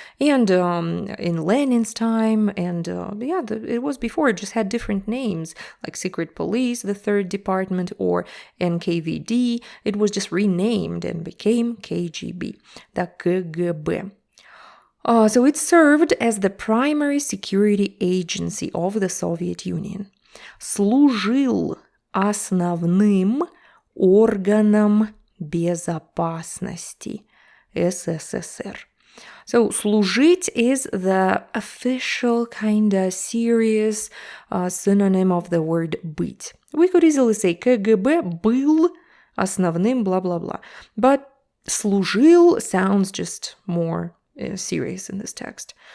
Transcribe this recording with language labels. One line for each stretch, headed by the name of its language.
English: And in Lenin's time, and it was before, it just had different names, like secret police, the third department, or NKVD. It was just renamed and became KGB, the KGB. So it served as the primary security agency of the Soviet Union.
Russian: Служил основным органом безопасности СССР.
English: So, служить is the official kind of serious synonym of the word быть. We could easily say
Russian: КГБ был основным
English: blah-blah-blah. But служил sounds just more serious in this text.